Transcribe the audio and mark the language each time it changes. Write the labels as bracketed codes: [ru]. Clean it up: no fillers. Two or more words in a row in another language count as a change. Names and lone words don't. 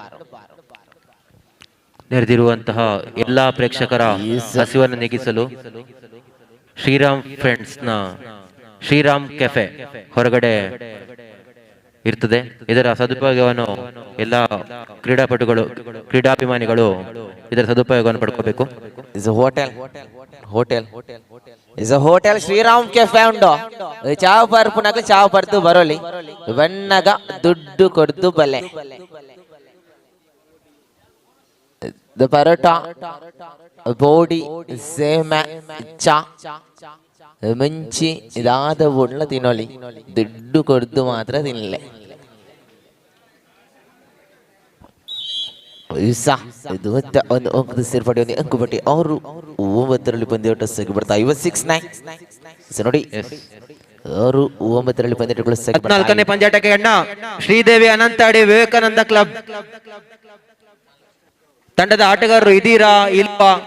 [kn] ನೆರೆದಿರುವಂತಹ ಎಲ್ಲಾ ಪ್ರೇಕ್ಷಕರ ಹಸಿವನ್ನು ನೀಗಿಸಲು ಶ್ರೀರಾಮ್ ಫ್ರೆಂಡ್ಸ್ ನ ಶ್ರೀರಾಮ್ ಕೆಫೆ ಹೊರಗಡೆ ಇರ್ತದೆ. ಇದರ ಸದುಪಯೋಗವನ್ನು ಎಲ್ಲ ಕ್ರೀಡಾಪಟುಗಳು, ಕ್ರೀಡಾಭಿಮಾನಿಗಳು ಇದರ ಸದುಪಯೋಗವನ್ನು ಪಡ್ಕೋಬೇಕು. [tcy] ಹೋಟೆಲ್ ಶ್ರೀರಾಮ್ ಕೆಫೆ ಉಂಡು. ಚಾವ್ ಪರ್ಪುನಕ ಚಾವ್ ಪರ್ದು ಬರೋಲಿ ಬಣ್ಣಗ ದುಡ್ಡು ಕೊಡ್ದು ಬಲೆ. ಪರೋಟ, ಬೋಡಿ, ಸೇಮೆ, ಚಾ, ಮುಂಚಿ ಇದಾದ ಉಳ್ಳ ತಿನ್ನೋಲಿ, ದುಡ್ಡು ಕೊಡ್ದು ಮಾತ್ರ ತಿನ್ನಲೆ. [kn] ಇದು ಮತ್ತೆ ಒಂದು ಅಂಕದ ಸೇರ್ಪಡೆ, ಒಂದು ಅಂಕು ಬಟ್ಟಿ. ಅವರು 9ರಲ್ಲಿ ಪಂದ್ಯಾಟ ಬರ್ತಾ ಇವ. 6-9 ನೋಡಿ. ಅವರು 9ರಲ್ಲಿ ಪಂದ್ಯಾಟಗಳು 14ನೇ ಪಂದ್ಯಾಟಕ್ಕೆ ಅಣ್ಣ ಶ್ರೀದೇವಿ ಅನಂತಾಡಿ ವಿವೇಕಾನಂದ ಕ್ಲಬ್ ತಂಡದ ಆಟಗಾರರು ಇದೀರಾ ಇಲ್ವಾ?